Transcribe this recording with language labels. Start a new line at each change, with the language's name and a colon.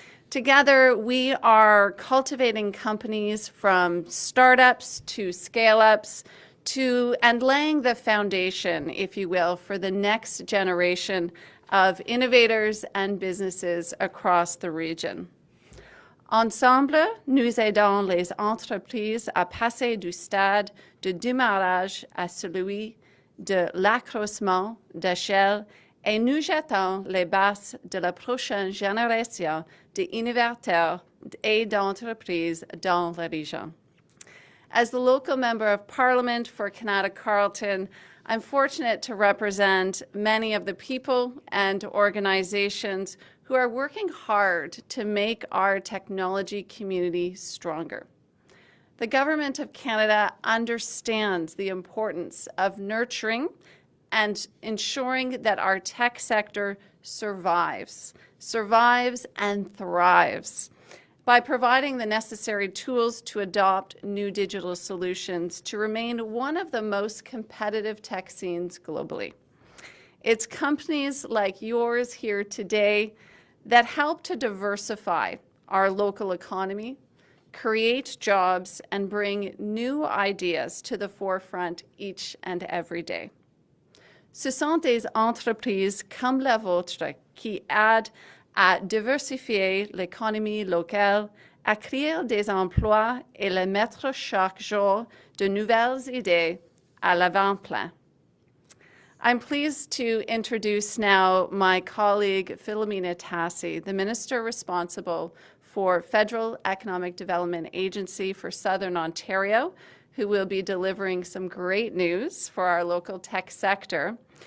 English: Together, we are cultivating companies from startups to scale-ups and laying the foundation, if you will, for the next generation of innovators and businesses across the region.
French: Ensemble, nous aidons les entreprises à passer du stade de démarrage à celui de l'accroissement d'échelle et nous jetons les bases de la prochaine génération d'innovateurs et d'entreprises dans la région.
English: As the local Member of Parliament for Canada Carleton, I'm fortunate to represent many of the people and organizations who are working hard to make our technology community stronger. The Government of Canada understands the importance of nurturing and ensuring that our tech sector survives and thrives, by providing the necessary tools to adopt new digital solutions to remain one of the most competitive tech scenes globally. It's companies like yours here today that help to diversify our local economy, create jobs, and bring new ideas to the forefront each and every day.
French: Ce sont des entreprises comme la vôtre qui aident à diversifier l'économie locale, à créer des emplois et à mettre chaque jour de nouvelles idées à l'avant-plan.
English: I'm pleased to introduce now my colleague Philomena Tassi, the Minister responsible for Federal Economic Development Agency for Southern Ontario, who will be delivering some great news for our local tech sector.